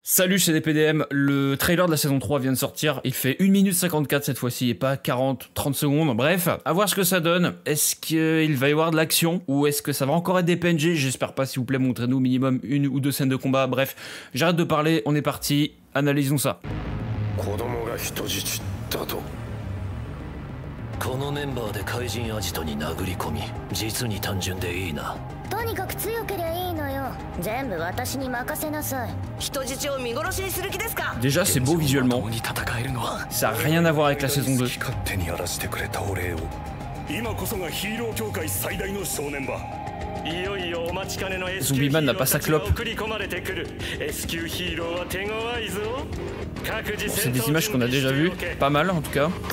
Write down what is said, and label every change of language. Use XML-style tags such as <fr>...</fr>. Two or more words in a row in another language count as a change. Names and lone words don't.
<fr>Salut, c'est DPDM, le trailer de la saison 3 vient de sortir, il fait 1 minute 54 cette fois-ci et pas 40-30 secondes, bref, à voir ce que ça donne. Est-ce qu'il va y avoir de l'action ou est-ce que ça va encore être des PNG? J'espère pas, s'il vous plaît, montrez-nous minimum 1 ou 2 scènes de combat, bref, j'arrête de parler, on est parti, analysons ça.</fr> <ja>このメンバーで怪人アジトに殴り込み、実に単純でいいな。とにかく強けりゃいいのよ。全部私に任せなさい。人質を見殺しにする気ですか?</ja> <fr>Déjà c'est beau visuellement, ça a rien à voir avec la saison 2. Zombieman n'a pas sa clope. Bon, c'est des images qu'on a déjà vues, pas mal en tout cas.</fr>